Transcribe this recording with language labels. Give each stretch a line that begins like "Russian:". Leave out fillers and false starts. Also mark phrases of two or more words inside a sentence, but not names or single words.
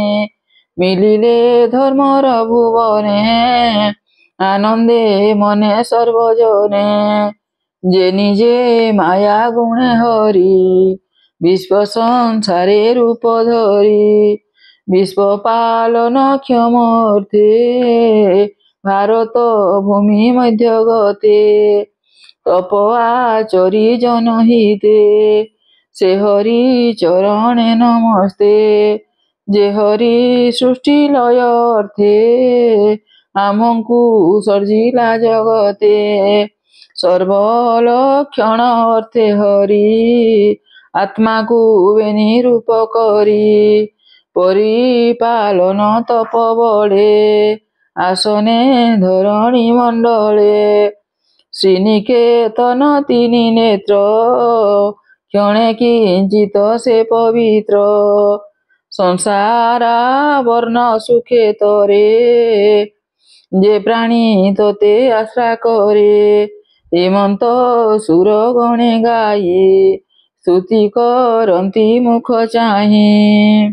Odia: ମିଳିଲେ ଧର୍ମର ଭୁବନେ ଆନନ୍ଦେ ମନେ ସର୍ବଜନେ। ଯେ ନିଜେ ମାୟା ଗୁଣେ ହରି ବିଶ୍ୱ ସଂସାରେ ରୂପ ଧରି। ବିଶ୍ୱ ପାଳନ କ୍ଷମର୍ଥେ ଭାରତ ଭୂମି ମଧ୍ୟ ଗତେ। ତପ ଆଚରି ଜନହିତେ ସେ ହରି ଚରଣେ ନମସ୍ତେ। ଯେ ହରି ସୃଷ୍ଟି ଲୟ ଅର୍ଥେ ଆମଙ୍କୁ ସର୍ଜିଲା ଜଗତେ। ସର୍ବଲକ୍ଷଣ ଅର୍ଥେ ହରି ଆତ୍ମା କୋ ବେନି ରୂପ କରି। ପରିପାଳନ ତପ ବଡ଼େ ଆସନେ ଧରଣୀ ମଣ୍ଡଳେ। ଶ୍ରୀନିକେତନ ତିନି ନେତ୍ର କ୍ଷଣେ କିଞ୍ଚିତ ସେ ପବିତ୍ର। ସଂସାରା ବର୍ଣ୍ଣ ସୁଖେ ତରେ ଯେ ପ୍ରାଣୀ ତୋତେ ଆଶ୍ରା କରେ। ହେମନ୍ତ ସୁର ଗଣେ ଗାଏ ସ୍ତୁତି କରନ୍ତି ମୁଖ ଚାହି।